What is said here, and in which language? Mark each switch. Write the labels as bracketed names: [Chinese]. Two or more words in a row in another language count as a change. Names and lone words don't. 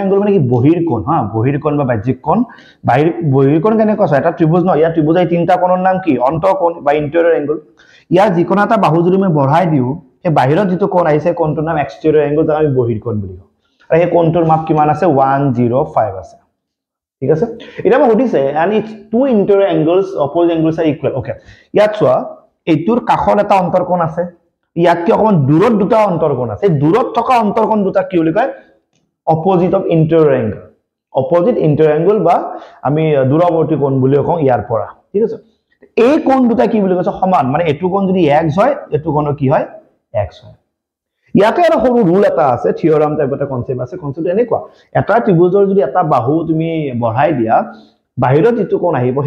[Assamese] এংগল মানে কি বহিৰ কোণ বহিৰ কোণ বা বাহ্যিক কোণ বহিৰ কোণ কেনেকৈ আছে এটা ত্ৰিভুজ ন ইয়াৰ ত্ৰিভুজৰ তিনিটা কোণৰ নাম কি অন্তঃকোণ বা [English] interior angle [Assamese] ইয়াৰ যিকোনো এটা বাহু যদি মই বঢ়াই দিও সেই বাহিৰত যেটো কোণ আহিছে কোণটোৰ নাম [English] exterior angle [Assamese] যাক আমি বহিৰ কোণ বুলি কওঁ আৰু সেই কোণটোৰ মাপ কিমান আছে 105 আছে ঠিক আছে এটা মই সুধিছে [English] and its two interior angles opposite angles are equal okay [Assamese] ইয়াত চোৱা এইটোৰ কাষত এটা অন্তৰকোণ আছে ইয়াত কি অকমান দূৰত দুটা অন্তৰকোণ আছে দূৰত থকা অন্তৰকোণ দুটা কি বুলি কয় [English] opposite of interior angle opposite interior angle [Assamese] বা আমি দূৰৱৰ্তী কোণ বুলি কওঁ ইয়াৰ পৰা ঠিক আছে এই কোণ দুটা কি বুলি কৈছে সমান মানে এটো কোণ যদি x হয় এটো কোণ কি হয় x হয় ইয়াতে আৰু সৰু ৰুল এটা আছে [English] theorem type [Assamese] এটা কনসেপ্ট আছে কনসেপ্ট এনেকুৱা এটা ত্ৰিভুজৰ যদি এটা বাহু তুমি বঢ়াই দিয়া বাহিৰত যেটো কোণ আহিব সেই